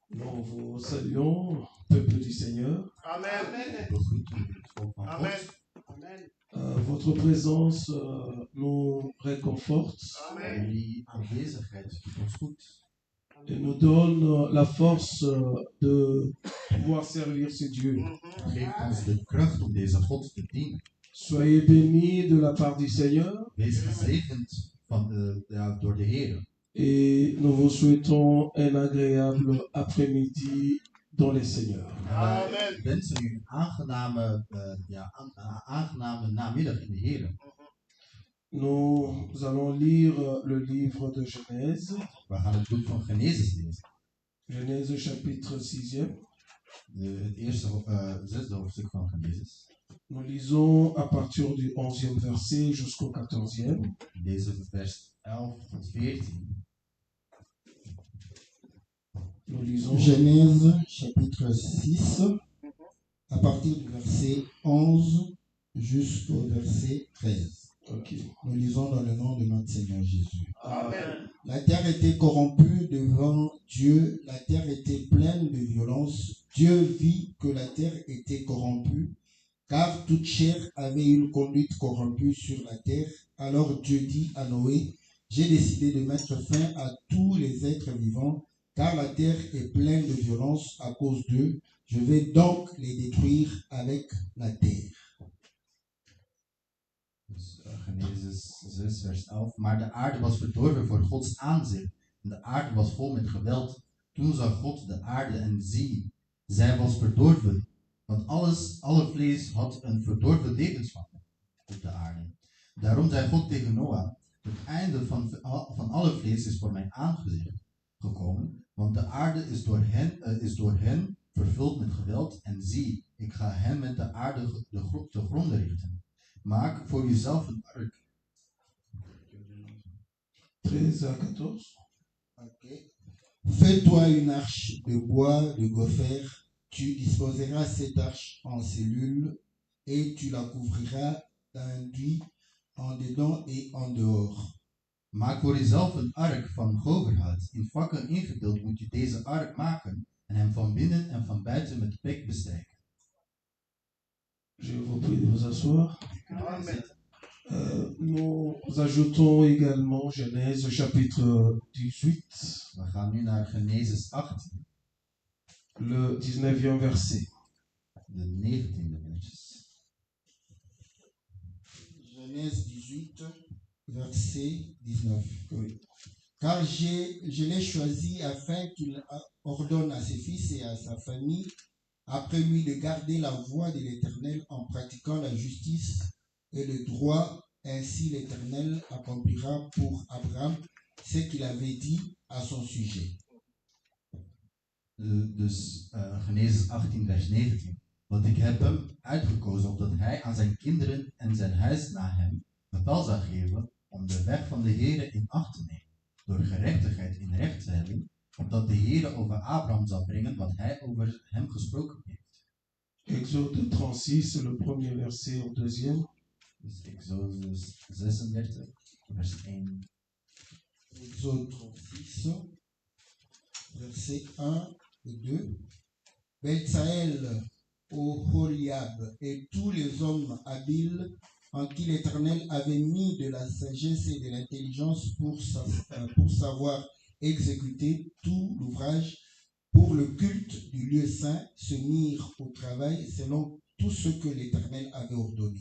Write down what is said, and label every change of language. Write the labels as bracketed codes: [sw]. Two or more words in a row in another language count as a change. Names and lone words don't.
[fr] Nous vous saluons, peuple du Seigneur. Amen. Amen. Amen. Votre présence nous réconforte Amen. [nl] Jullie aanwezigheid doet ons goed. [fr] et nous donne la force de pouvoir servir ce Dieu. [nl] Geeft ons de kracht om deze God te dienen. [fr] Soyez bénis de la part du Seigneur [nl] Wees gezegend door de Heer. [fr] et nous vous souhaitons un agréable après-midi dans les Seigneurs. Amen. [nl] Ik wens u een aangename namiddag in de Heer. [fr] Nous allons lire le livre de Genèse, [nl] We gaan het boek van Genesis lezen. [fr] Genèse chapitre 6e. [nl] Het eerste zesde hoofdstuk van Genesis. [fr] Nous lisons à partir du 11e verset jusqu'au 14e. [nl] Deze vers 11 tot 14. [fr] Nous lisons Genèse chapitre 6, à partir du verset 11 jusqu'au verset 13. Ok. Nous lisons dans le nom de notre Seigneur Jésus. Amen. La terre était corrompue devant Dieu, la terre était pleine de violence. Dieu vit que la terre était corrompue, car toute chair avait une conduite corrompue sur la terre. Alors Dieu dit à Noé, j'ai décidé de mettre fin à tous les êtres vivants, car la terre est pleine de violence à cause d'eux. Je vais donc les détruire avec la terre. [nl] Dus Genesis 6 vers 11. Maar de aarde was verdorven voor Gods aanzicht. En de aarde was vol met geweld. Toen zag God de aarde en zie, zij was verdorven. Want alle vlees had een verdorven levensvatting op de aarde. Daarom zei God tegen Noach, het einde van alle vlees is voor mijn aangezicht gekomen. Want de aarde is door hen vervuld met geweld. En zie, ik ga hen met de aarde te gronden richten. Maak voor jezelf een ark. [fr] 13 à 14. Ok. Fais-toi une arche de bois de gopher. Tu disposeras cette arche en cellules et tu la couvriras d'enduit en dedans et en dehors. [nl] Maak voor jezelf een ark van goverhout. In vakken ingedeeld moet je deze ark maken en hem van binnen en van buiten met pek bestrijken. [fr] Je vous prie de vous asseoir. Amen. Nous ajoutons également Genèse chapitre 18, [nl] We gaan nu naar Genesis 18, [fr] le 19e verset. [nl] de 19e versjes. [fr] Genèse 18, verset 19. Oui. Car je l'ai choisi afin qu'il ordonne à ses fils et à sa famille, après lui, de garder la voie de l'Éternel en pratiquant la justice et le droit. Ainsi l'Éternel accomplira pour Abraham ce qu'il avait dit à son sujet. [nl] Dus Genesis 18 vers 19. Want ik heb hem uitgekozen opdat hij aan zijn kinderen en zijn huis na hem bevel zou geven om de weg van de Heere in acht te nemen, door gerechtigheid in recht te hebben, opdat de Heere over Abraham zal brengen wat hij over hem gesproken heeft. [fr] Exode 36, le premier verset au deuxième. [nl] Dus Exodus 36, vers 1. [fr] Exode 36, versets 1 et 2. Beltsaël, Oholiab et tous les hommes habiles en qui l'Éternel avait mis de la sagesse et de l'intelligence pour savoir exécuter tout l'ouvrage pour le culte du lieu saint, se mirent au travail selon tout ce que l'Éternel avait ordonné.